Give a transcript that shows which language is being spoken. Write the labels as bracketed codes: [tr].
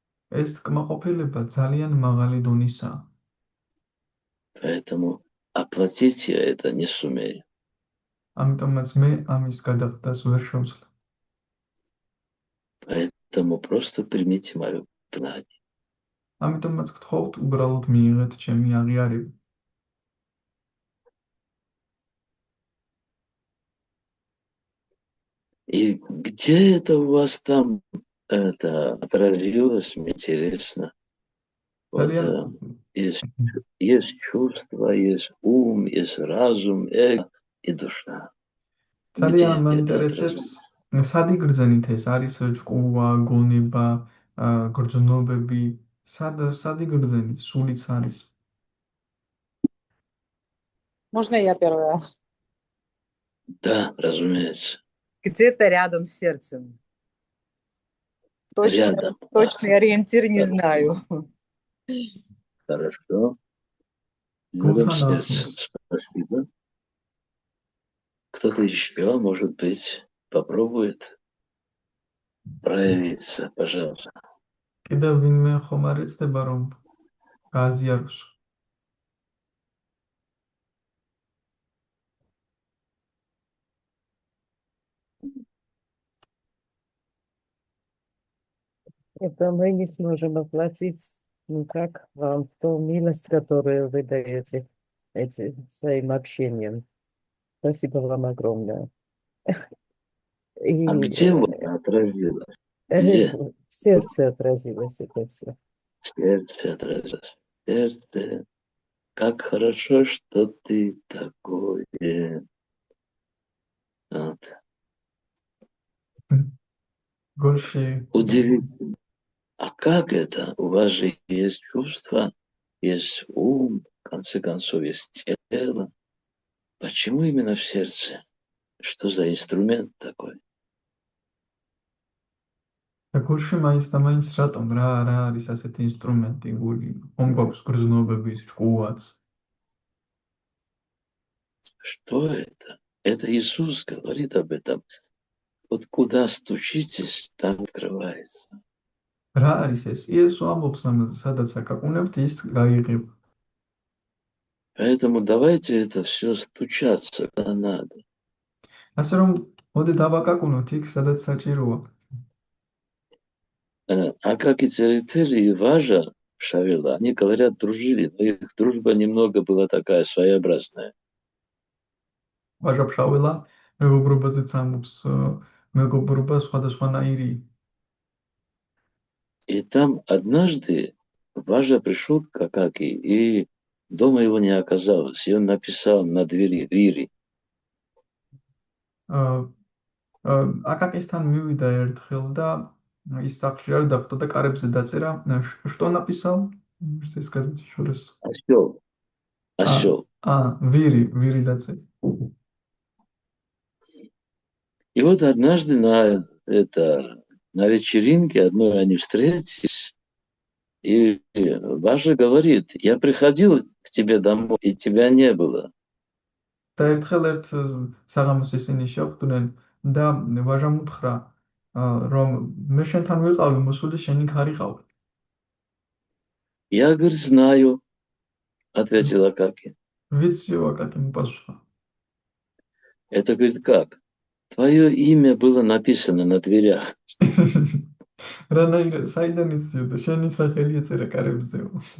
[ka] ეს კმაყოფილება ძალიან მაღალი დონისაა. [ru] Поэтому оплатить я это не сумею. [ka] ამიტომაც მე ამის გადახდას ვერ შევძლებ. [ru] Поэтому просто примите мое признание. [ka] ამიტომაც გთხოვთ, უბრალოდ მიიღეთ ჩემი აღიარება. [ru] И где это у вас там это отразилось, мне интересно. Вот, есть чувство, есть ум, есть разум, эго и душа. [ka] ძალიან მაინტერესებს, სად იგრძენით ეს? არის ჭკუა, გონება, გრძნობები, სად იგრძენით? სულიც არის. [ru] Можно я первая? Да, разумеется. Где-то рядом с сердцем. Рядом. Точный ориентир не знаю. Хорошо. Рядом с сердцем. Спасибо. Кто-то еще, может быть, попробует проявиться, пожалуйста. [ka] კიდევ ვინმე ხომ არ ეცდება, რომ გააზიაროს? [ru] Это мы не сможем оплатить никак вам ту милость, которую вы даете своим общением. Спасибо вам огромное. А где вот отразилось? Где? В сердце отразилось это все. Сердце отразилось. Сердце. Как хорошо, что ты такой. Вот. Удивительно. А как это? У вас же есть чувства, есть ум, в конце концов, есть тело. Почему именно в сердце? Что за инструмент такой? [ka] გულში მაინც რატომ რა არის ასეთი ინსტრუმენტი გული? ხომ გვაქვს გრძნობების ჭკუაც? [ru] Что это? Это Иисус говорит об этом. Вот куда стучитесь, там открывается. [ka] რა არის ეს? იესო ამბობს ამაზე, სადაც აკაკუნებთ, ის გაიღება. [ru] Поэтому давайте это все стучаться, когда надо. [ka] ასე რომ მოდი დავაკაკუნოთ იქ, სადაც საჭიროა. [ru] Акаки-Церетели и Важа Шавела, они, говорят, дружили, но их дружба немного была такая своеобразная. [ka] ვაჟა ფშაველა მეგობრობაზეც ამობს მეგობრობა სხვადასხვანაირი. [ru] И там однажды Важа пришел к Акаки, и дома его не оказалось. И он написал на двери Вири. აკაკისთან მივიდა ერთხელ და ის სახლში არ დახვდა და კარებზე დაწერა. Что написал? Что сказать еще раз? Осел. Осел. [ka] Вири დაწერა. [ru] И вот однажды на вечеринке одной они встретились, и Важа говорит: я приходил к тебе домой, и тебя не было. [ka] და ერთხელ ერთ საღამოს ისინი შეხვდნენ და ვაჟამ უთხრა, რომ მე შენთან ვიყავი, მოსული შენი იქ არ იყავი. [ru] Я, говорит, знаю, ответил Акаки. [ka] ვიციო, აკაკი მოპასუხა. [ru] Это, говорит, как? Твое имя было написано на дверях. [ka] რანაირად საიდან იციო და შენი სახელი ეწერა კარებზეო.